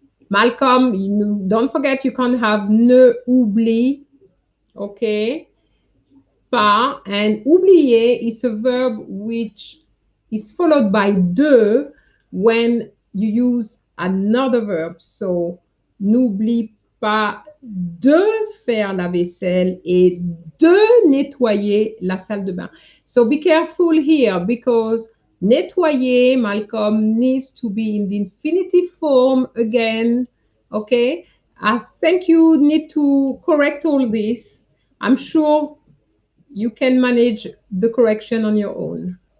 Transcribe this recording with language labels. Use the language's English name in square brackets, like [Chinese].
[English] Malcolm, don't forget you can't have ne oublie, okay? Pas, and oublier is a verb which is followed by de when you use another verb. [French] So, n'oublie pas de faire la vaisselle et de nettoyer la salle de bain. [English] So be careful here because nettoyer, Malcolm, needs to be in the infinitive form again. Okay? I think you need to correct all this. I'm sure you can manage the correction on your own.